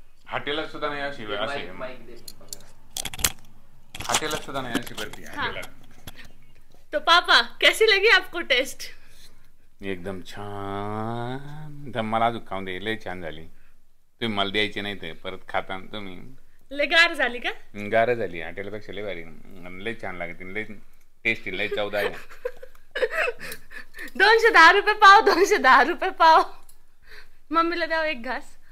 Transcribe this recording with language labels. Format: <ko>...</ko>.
<mr>हॉटेलात सुद्धा नाही अशी हॉटेलात सुद्धा नाही अशी भरती हॉटेलात.</mr> <hi>तो पापा कैसी लगी आपको टेस्ट?</hi> <mr>एकदम छान. तर मला अजून खाऊन दे, लय छान झाली. तुम्ही मला द्यायची नाही ते परत खाता तुम्ही. लय गार झाली का? गार झाली, हॉटेलपेक्षा लय भारी, लय छान लागते, लय टेस्टी, लय चवदा आहे. 210 रुपये पाव, 210 रुपये पाव. मम्मीला द्यावं एक घास.</mr>